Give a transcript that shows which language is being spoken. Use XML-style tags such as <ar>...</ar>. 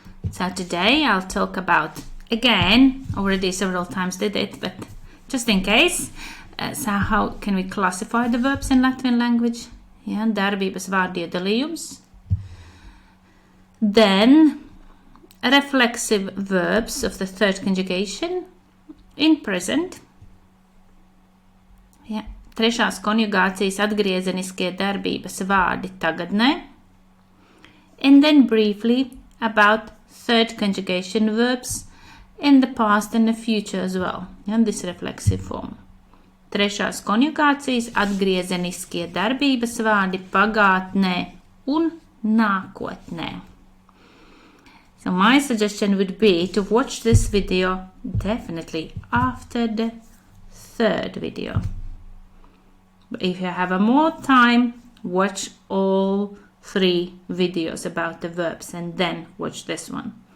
<en>So today I'll talk about, again, already several times did it, but just in case, so how can we classify the verbs in Latvian language?</en> <lv>Yeah, darbības vārdi iedalījums.</lv> <en>Then, reflexive verbs of the third conjugation in present.</en> <lv>Yeah, trešās konjugācijas atgriezeniskie darbības vārdi tagadnē.</lv> <en>And then briefly about third conjugation verbs in the past and the future as well, in this reflexive form.</en> <lv>Trešās konjugācijas atgriezeniskie darbības vārdi pagātnē un nākotnē.</lv> <en>So my suggestion would be to watch this video definitely after the third video. But if you have more time, watch all 3 videos about the verbs and then watch this one.</en>